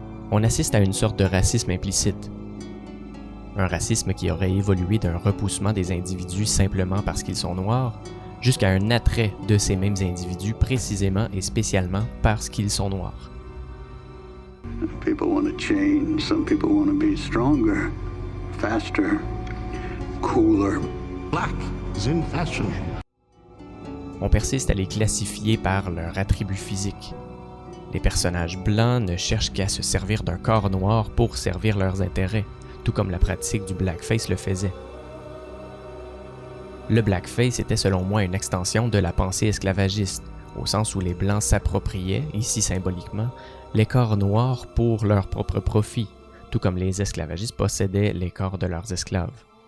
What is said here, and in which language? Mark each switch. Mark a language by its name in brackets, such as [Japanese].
[French] On assiste à une sorte de racisme implicite. Un racisme qui aurait évolué d'un repoussement des individus simplement parce qu'ils sont noirs, jusqu'à un attrait de ces mêmes individus précisément et spécialement parce qu'ils sont noirs. [English] People want to change. Some people want to be stronger, faster, cooler. Black is in fashion. [French] On persiste à les classifier par leur attribut physique. Les personnages blancs ne cherchent qu'à se servir d'un corps noir pour servir leurs intérêts, tout comme la pratique du blackface le faisait. Le blackface était selon moi une extension de la pensée esclavagiste, au sens où les Blancs s'appropriaient, ici symboliquement, les corps noirs pour leur propre profit, tout comme les esclavagistes possédaient les corps de leurs esclaves.